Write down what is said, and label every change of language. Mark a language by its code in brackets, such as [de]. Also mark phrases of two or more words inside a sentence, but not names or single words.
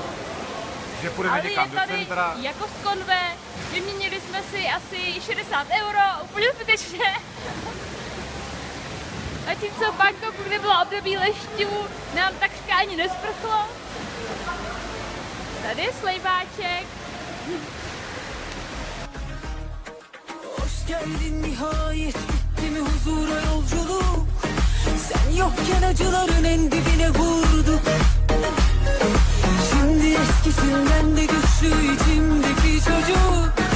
[cs] Že půjdeme Ale někam je do tady centra. jako z konve, vyměnili jsme si asi 60 €, úplně zbytečně. Zatímco v Bangkoku, kde bylo období lešťů, nám takřka ani nesprchlo. Tady je slejbáček. [tr] Hoş geldin nihayet bitti mi huzura yolculuk. Sen yokken acıların en dibine vurdu. Şimdi eskisinden de güçlü içimdeki çocuk.